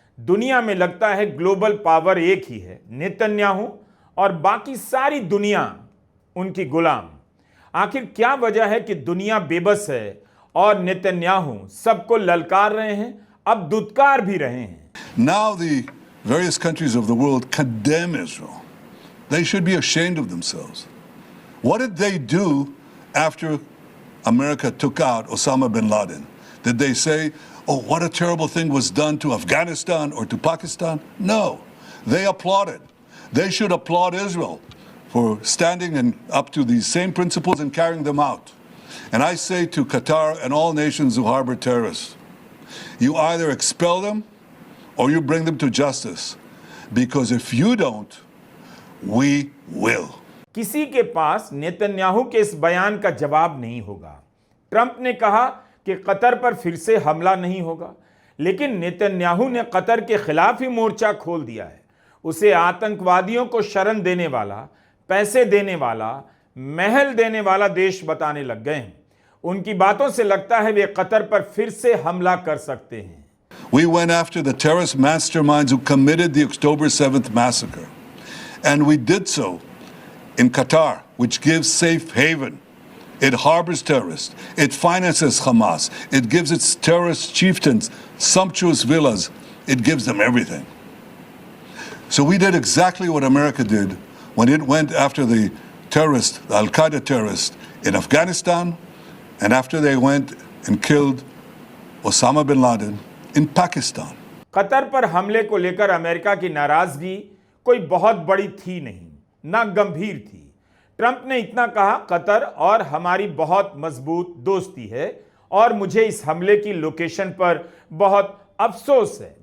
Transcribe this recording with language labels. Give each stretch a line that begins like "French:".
Hindi: दुनिया में लगता है ग्लोबल पावर एक ही है, नेतन्याहू, और बाकी सारी दुनिया उनकी गुलाम। आखिर क्या वजह है कि दुनिया बेबस है और नेतन्याहू सबको ललकार रहे हैं, अब दुत्कार भी रहे हैं?
English: Now the various countries of the world condemn Israel. They should be ashamed of themselves. What did they do after America took out Osama bin Laden? Did they say, oh, what a terrible thing was done to Afghanistan or to Pakistan? No, they applauded. They should applaud Israel for standing up to these same principles and carrying them out. And I say to Qatar and all nations who harbor terrorists, you either expel them or you bring them to justice. Because if you don't, we will.
Hindi: किसी के पास Netanyahu के इस बयान का जवाब नहीं होगा। Trump ने कहा कि कतर पर फिर से हमला नहीं होगा, लेकिन नेतन्याहू ने कतर के खिलाफ ही मोर्चा खोल दिया है। उसे आतंकवादियों को शरण देने वाला, पैसे देने वाला, महल देने वाला देश बताने लग गए हैं। उनकी बातों से लगता है वे कतर पर फिर से हमला कर सकते हैं।
English: We went after the terrorist masterminds who committed the October 7th massacre. And we did so in Qatar, which gives safe haven. It harbors terrorists. It finances Hamas. It gives its terrorist chieftains sumptuous villas. It gives them everything. So we did exactly what America did when it went after the terrorists, the Al-Qaeda terrorists in Afghanistan, and after they went and killed Osama bin Laden in Pakistan.
Hindi: Qatar पर हमले को लेकर America की नाराजगी कोई बहुत बड़ी थी नहीं, ना गंभीर थी। ट्रंप ने इतना कहा, कतर और हमारी बहुत मजबूत दोस्ती है और मुझे इस हमले की लोकेशन पर बहुत अफसोस है।